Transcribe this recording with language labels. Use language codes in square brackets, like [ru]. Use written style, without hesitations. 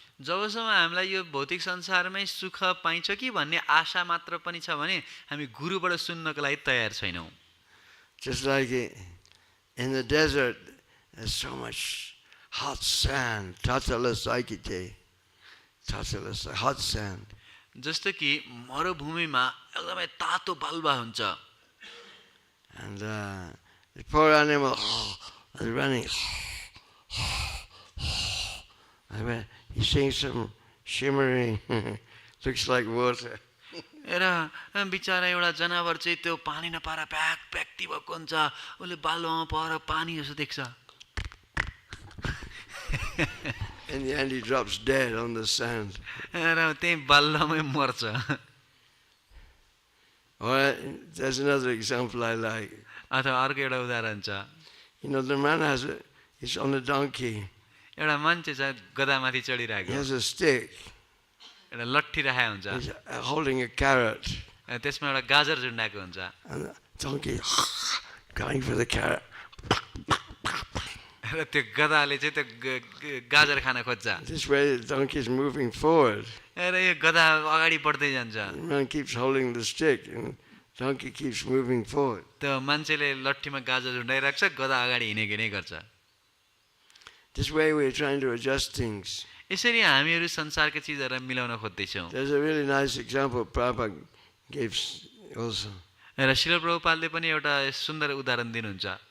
[ne] जबसम्म हामीलाई यो भौतिक संसारमै सुख पाइन्छ कि भन्ने आशा मात्र पनि छ भने हामी गुरुबाट सुन्नको लागि तयार छैनौँ। [en] Just like in the desert, there's so much hot sand, [ne] tatala saikite, [en] hot sand. [ne] जस्तो कि मरुभूमिमा एकदमै तातो बालुवा हुन्छ। [en] And the poor animal is running. He's seeing some shimmering, looks like water. [ne] र बिचारा एउटा जनावर चाहिँ त्यो पानी नपाएर प्याक प्याक्ति भएको हुन्छ, उसले बालुवामा परेर पानी जस्तो देख्छ। [en] In the end he drops dead on the sand. [ne] र त्यही बालुवामै मर्छ। [en] Or there's another example I like. [ne] अथवा अर्को एउटा उदाहरण छ। [en] You know, the man he's on a donkey. [ne] एउटा मान्छे छ गधामाथि [en] He [ne] चढिरहेको [en] has a stick. [ne] एउटा लट्ठी राखेको हुन्छ [en] He's holding a carrot. [ne] त्यसमा एउटा गाजर झुन्डाएको हुन्छ [en] And the donkey going for the carrot. [ne] र त्यो गधाले चाहिँ त्यो गाजर खान खोज्छ [en] This way the donkey is moving forward. [ne] र यो गधा अगाडि बढ्दै जान्छ [en] The man keeps holding the stick and the donkey keeps moving forward. [ne] त्यो मान्छेले लट्ठीमा गाजर झुन्डाइरहेको छ गधा अगाडि हिँडेको नै गर्छ [en] This way we're trying to adjust things. [ne] यसरी हामीहरू संसारका चिजहरूलाई मिलाउन खोज्दैछौँ [en] There's a really nice example Prabhupada gives also. [ne] र शिल प्रभुपादले पनि एउटा सुन्दर उदाहरण दिनुहुन्छ